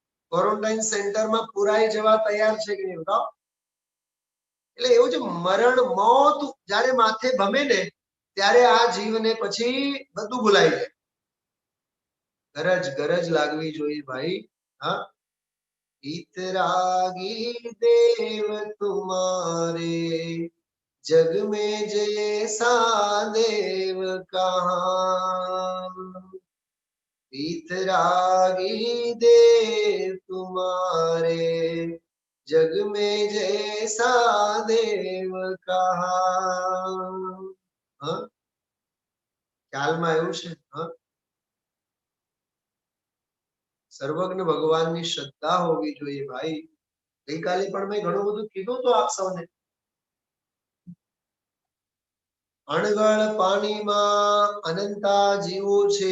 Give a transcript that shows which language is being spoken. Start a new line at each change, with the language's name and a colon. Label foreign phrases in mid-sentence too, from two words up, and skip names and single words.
Gujarati: ક્વોરન્ટાઇન સેન્ટરમાં પુરાઈ જવા તૈયાર છે કે નહીં બતાવો? એટલે એવું છે, મરણ મોત જ્યારે માથે ભમે ને ત્યારે આ જીવને પછી બધું ભૂલાઈ જાય. ગરજ ગરજ લાગવી જોઈએ ભાઈ. હા,
Hindi: इतरागी देव तुम्हारे जग में जैसा देव कहाँ. इतरागी देव तुम्हारे जग में जैसा देव कहाँ.
Gujarati: હા, ખ્યાલમાં આવ્યું છે? હા, સર્વજ્ઞ ભગવાનની શ્રદ્ધા હોવી જોઈએ ભાઈ. ગઈકાલે પણ મેં ઘણું બધું કીધું તો આપ સૌને. અણગળ પાણીમાં અનંતા જીવો છે.